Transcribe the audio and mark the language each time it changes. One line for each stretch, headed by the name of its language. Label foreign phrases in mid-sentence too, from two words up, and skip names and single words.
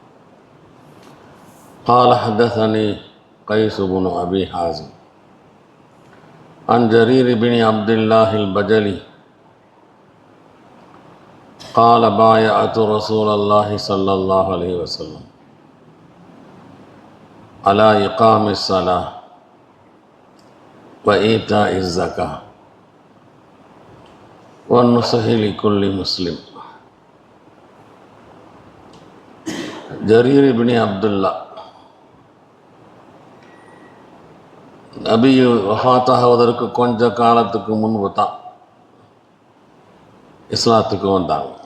Arabic: قال حدثني قيس بن أبي حازم عن جرير بن عبد الله البجلي قال بايعت رسول الله صلى الله عليه وسلم على إقام الصلاة وإيتاء الزكاة والنصح لكل مسلم.
Tamil: ஜரீர் இப்னு அப்துல்லா நபி வஃபாத்தாகுவதற்கு கொஞ்ச காலத்துக்கு முன்பு தான் இஸ்லாத்துக்கு வந்தாங்க.